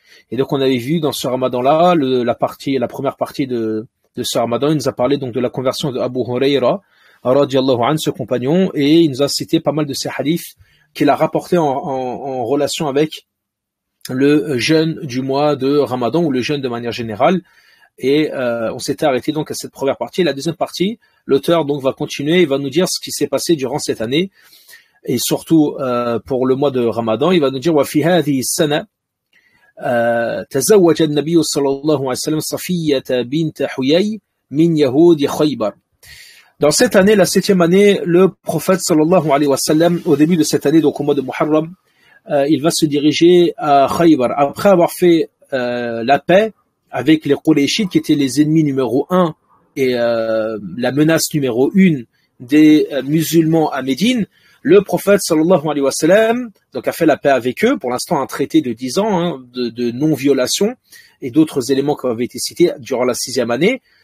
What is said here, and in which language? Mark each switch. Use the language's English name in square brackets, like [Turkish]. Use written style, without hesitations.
[French] Et donc on avait vu dans ce Ramadan-là, la première partie de ce Ramadan, il nous a parlé donc de la conversion de Abu Huraira, radiyallahu anhu, ce compagnon, et il nous a cité pas mal de ces hadiths qu'il a rapportés en relation avec le jeûne du mois de Ramadan ou le jeûne de manière générale. Et on s'était arrêté donc à cette première partie. La deuxième partie, l'auteur donc va continuer et va nous dire ce qui s'est passé durant cette année. Et surtout pour le mois de Ramadan, il va nous dire [Arabic] وفي هذه السنة تزوج النبي صلى الله عليه وسلم صفية بنت حيي من يهود خيبر. [French] Dans cette année, la 7e année, le prophète sallallahu alayhi wa sallam, au début de cette année, donc au mois de Muharram, il va se diriger à Khaybar. Après avoir fait la paix avec les Qurayshites qui étaient les ennemis numéro 1 et la menace numéro 1 des musulmans à Médine, le prophète sallallahu alayhi wa sallam donc a fait la paix avec eux, pour l'instant un traité de 10 ans de non-violation et d'autres éléments qui avaient été cités durant la 6e année.